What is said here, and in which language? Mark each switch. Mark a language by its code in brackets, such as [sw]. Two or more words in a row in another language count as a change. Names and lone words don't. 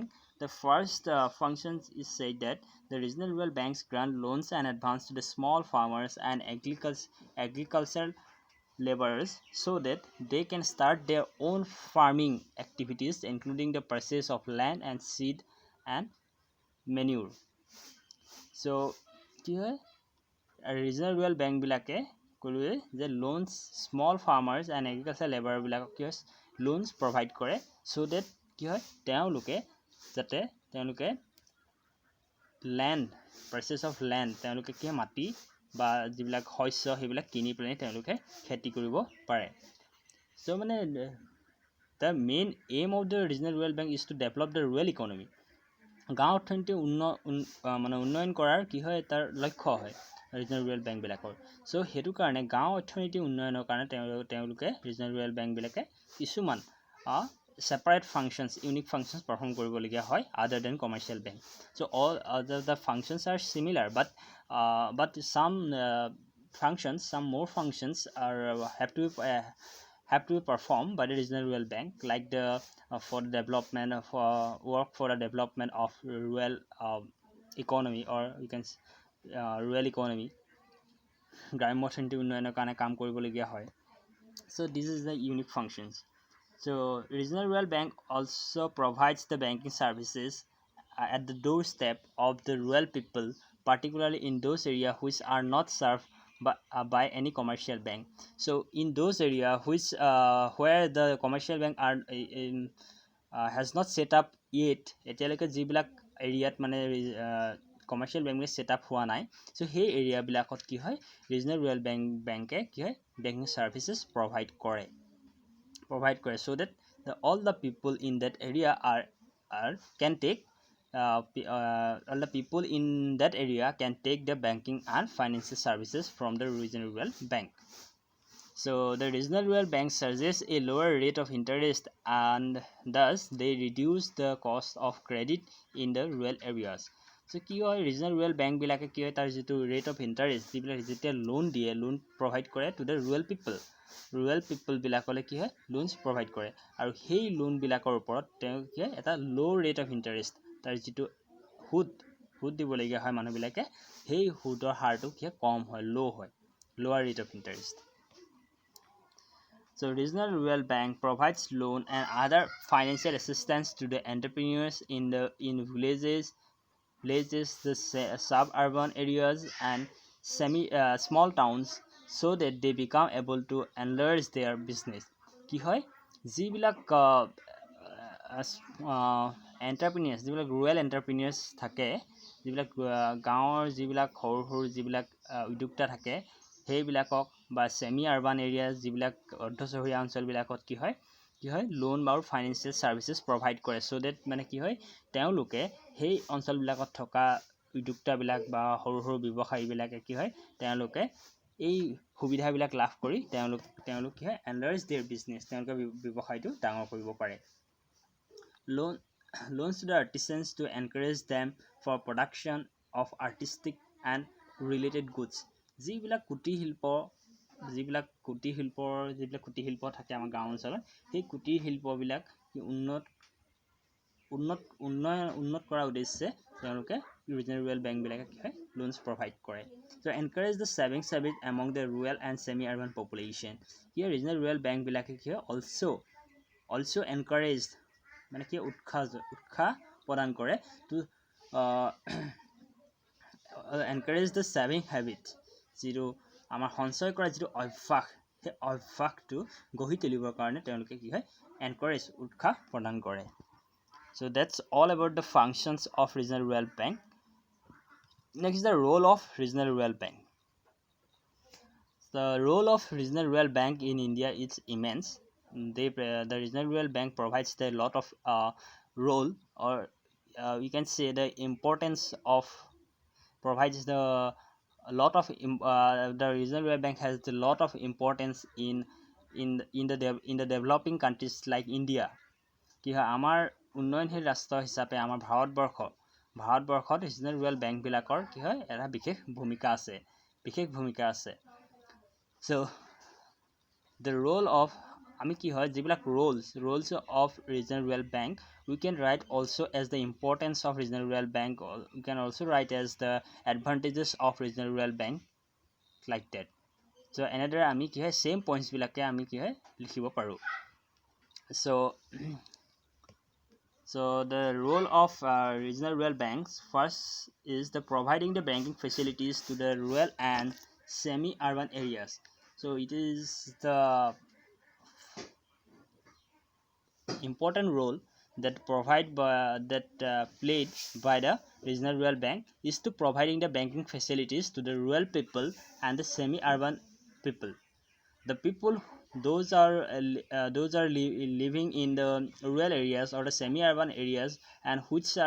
[en] The first function is said that the regional rural banks grant loans and advance to the small farmers and agricultural laborers so that they can start their own farming activities, including the purchase of land and seed and manure. [as] So কি হয় [en] regional rural [as] বেংকবিলাকে ক'লোৱে যে [en] loans small farmers and agriculture [as] লেবাৰবিলাকক কি হয় [en] loans provide [as] কৰে [en] so that [as] কি হয় তেওঁলোকে যাতে তেওঁলোকে [en] land purchase of land [as] তেওঁলোকে কি হয় মাটি বা যিবিলাক শস্য সেইবিলাক কিনি পেলাই তেওঁলোকে খেতি কৰিব পাৰে. [en] so মানে the main aim of the regional rural bank is to develop the rural economy. [as] গাঁও অৰ্থনীতি উন্নয়ন কৰাৰ কি হয় তাৰ লক্ষ্য হয় [en] regional rural [as] বেংকবিলাকৰ. চ' সেইটো কাৰণে গাঁও অৰ্থনীতি উন্নয়নৰ কাৰণে তেওঁলোকে [en] regional rural [as] বেংকবিলাকে কিছুমান [en] separate functions, unique functions perform [as] কৰিবলগীয়া হয় [en] other than commercial bank. So all other the functions are similar, but some more functions are have to be performed by the regional rural bank, like the for the development of work for the development of rural economy, or you can rural economy, [as] গ্ৰাম্য অৰ্থনীতি উন্নয়নৰ কাৰণে কাম কৰিবলগীয়া হয়. [en] So this is the unique functions. So regional rural bank also provides the banking services at the doorstep of the rural people, particularly in those areas which are not served by any commercial bank. So in those areas where the commercial bank has not set up yet, [as] এতিয়ালৈকে যিবিলাক এৰিয়াত মানে [en] commercial bank set up [as] হোৱা নাই, চ' সেই এৰিয়াবিলাকত কি হয় [en] regional rural [as] বেংকে কি হয় [en] banking services provide [as] কৰে [en] so that all the people in that area can take all the people in that area can take the banking and financial services from the regional rural bank. So the regional rural bank charges a lower rate of interest, and thus they reduce the cost of credit in the rural areas. [as] So কি হয় [en] regional rural [as] বেংকবিলাকে কি হয় তাৰ যিটো [en] rate of interest [as] যিবিলাক যেতিয়া লোন দিয়ে [en] loan provide [as] কৰে [en] to the rural [as] পিপলবিলাকলৈ কি হয় [en] loans provide [as] কৰে, আৰু সেই লোনবিলাকৰ ওপৰত তেওঁলোকে এটা [en] low rate of interest [as] তাৰ যিটো সুদ দিবলগীয়া হয় মানুহবিলাকে সেই সুদৰ হাৰটো কি হয় কম হয় ল' হয় [en] lower rate of interest. So regional rural bank provides loan and other financial assistance to the entrepreneurs in villages, the suburban areas and small towns, so that they become able to enlarge their business. [as] কি হয় যিবিলাক এণ্টাৰপ্ৰিনিয়াৰ্ছ যিবিলাক [en] rural entrepreneurs [as] থাকে, যিবিলাক গাঁৱৰ যিবিলাক সৰু সৰু যিবিলাক উদ্যোক্তা থাকে সেইবিলাকক বা [en] semi urban area [as] যিবিলাক অৰ্ধ চহৰীয়া অঞ্চলবিলাকত কি হয় লোন বা [en] financial services provide [as] কৰে, [en] so that [as] মানে কি হয় তেওঁলোকে সেই অঞ্চলবিলাকত থকা উদ্যোক্তাবিলাক বা সৰু সৰু ব্যৱসায়ীবিলাকে কি হয় তেওঁলোকে এই সুবিধাবিলাক লাভ কৰি তেওঁলোক কি হয় [en] enlarge their business, [as] তেওঁলোকে ব্যৱসায়টো ডাঙৰ কৰিব পাৰে. [en] Loans to the artisans to encourage them for production of artistic and related goods. [as] যিবিলাক কুটিৰ শিল্প থাকে আমাৰ গাঁও অঞ্চলত, সেই কুটিৰ শিল্পবিলাক উন্নত উন্নত কৰাৰ উদ্দেশ্যে তেওঁলোকে [en] regional rural [as] বেংকবিলাকে কি হয় [en] loans provide [as] কৰে [en] so encourage the savings habit among the rural and semi urban population here regional rural [as] বেংকবিলাকে কি হয় [en] also encourage [as] মানে কি উৎসাহ প্ৰদান কৰে টু [en] encourage the saving habit [as] যিটো আমাৰ সঞ্চয় কৰা যিটো অভ্যাস সেই অভ্যাসটো গঢ়ি তুলিবৰ কাৰণে তেওঁলোকে কি হয় এনকাৰেজ উৎসাহ প্ৰদান কৰে [en] so that's all about the functions of regional rural bank next the role of regional rural bank the role of regional rural bank in India is immense the regional rural bank provides a lot of role or we can say the importance of provides the a lot of the regional rural bank has a lot of importance in the developing countries like India [as] কি হয় আমাৰ উন্নয়নশীল ৰাষ্ট্ৰ হিচাপে আমাৰ ভাৰতবৰ্ষত ৰিজনেল ৰুৰেল বেংকবিলাকৰ কি হয় এটা বিশেষ ভূমিকা আছে [en] so the role of [as] আমি কি হয় যিবিলাক [en] roles of regional rural bank we can write also as the importance of regional rural bank we can also write as the advantages of regional rural bank like that so [as] এনেদৰে আমি কি হয় [en] same points [as] বিলাকে আমি কি হয় লিখিব পাৰো [en] so the role of regional rural banks first is the providing the banking facilities to the rural and semi-urban areas so it is the important role that played by the regional rural bank is to providing the banking facilities to the rural people and the semi-urban people the people those are living in the rural areas or the semi-urban areas and which are